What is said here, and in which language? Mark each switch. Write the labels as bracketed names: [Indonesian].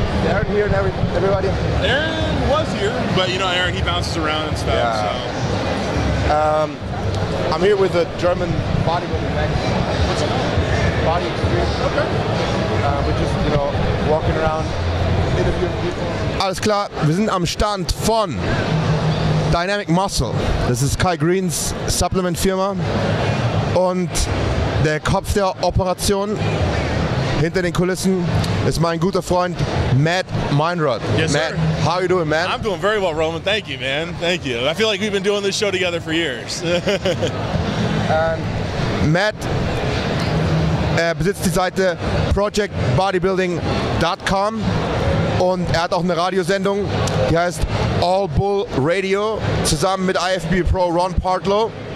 [English] Aaron here and everybody? Aaron was here, but Aaron, he bounces around and stuff. Yeah. So. I'm here with a German bodybuilding magazine. What's it called? Body Extreme. Okay. We're just, walking around, interviewing people. [German] Alles klar, wir sind am Stand von Dynamic Muscle. Das ist Kai Greens Supplement-Firma. Und der Kopf der Operation hinter den Kulissen ist mein guter Freund Matt Meinrod. [English] Yes, Matt, sir. how are you doing, man? I'm doing very well, Roman. Thank you, man. Thank you. I feel like we've been doing this show together for years. [German] Matt besitzt die Seite projectbodybuilding.com und er hat auch eine Radiosendung, die heißt All Bull Radio, zusammen mit IFB Pro Ron Partlow.